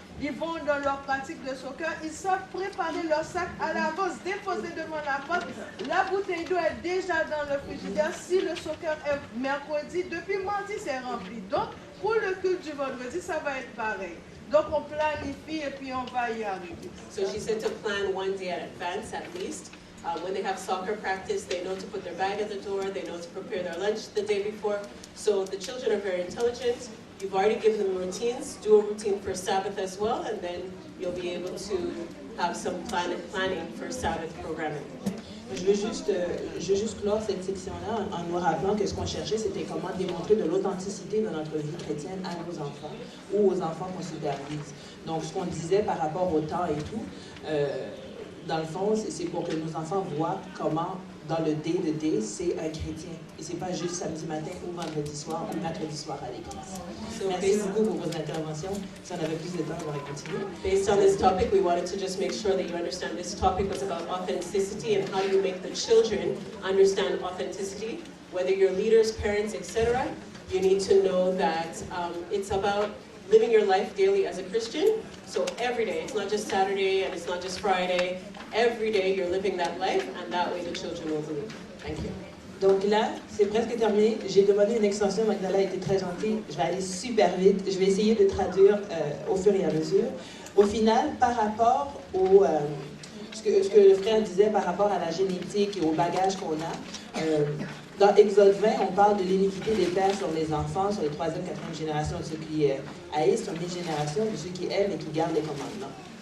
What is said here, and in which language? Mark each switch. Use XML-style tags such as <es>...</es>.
<fr>Ils vont dans leur pratique de soccer, ils savent préparer leur sac à l'avance, déposer devant la porte. La bouteille d'eau est déjà dans le frigidaire. Si le soccer est mercredi, depuis mardi, c'est rempli. Donc, pour le culte du vendredi, ça va être pareil. Donc, on planifie et puis on va y arriver.</fr> <en>So she said to plan one day at advance at least. When they have soccer practice, they know to put their bag at the door, they know to prepare their lunch the day before. So the children are very intelligent. You've already given them routines. Do a routine for Sabbath as well, and then you'll be able to have some planning for Sabbath programming.</en> <fr>Je veux juste clore cette section-là en nous rappelant que ce qu'on cherchait, c'était comment démontrer de l'authenticité de notre vie chrétienne à nos enfants ou aux enfants qu'on supervise. Donc, ce qu'on disait par rapport au temps et tout, dans le fond, c'est pour que nos enfants voient comment, dans le</fr> <en>day-to-day,</en> <fr>c'est un chrétien. Et c'est pas juste samedi matin ou vendredi soir ou mercredi soir à l'église. Merci beaucoup pour votre intervention. Si on avait plus de temps, on aurait continué.</fr> <en>Based on this topic, we wanted to just make sure that you understand this topic was about authenticity and how you make the children understand authenticity. Whether you're leaders, parents, etc., you need to know that it's about living your life daily as a Christian. So every day, it's not just Saturday and it's not just Friday. Every day you're living that life, and that way the children will believe. Thank you.</en> <fr>Donc là, c'est presque terminé. J'ai demandé une extension. Magdala a été très gentille. Je vais aller super vite. Je vais essayer de traduire au fur et à mesure. Au final, par rapport au ce que le frère disait par rapport à la génétique et au bagage qu'on a, dans Exode 20, on parle de l'iniquité des pères sur les enfants, sur les 3e, 4e générations de ceux qui haïssent, sur 1000 générations de ceux qui aiment et qui gardent les commandements.</fr>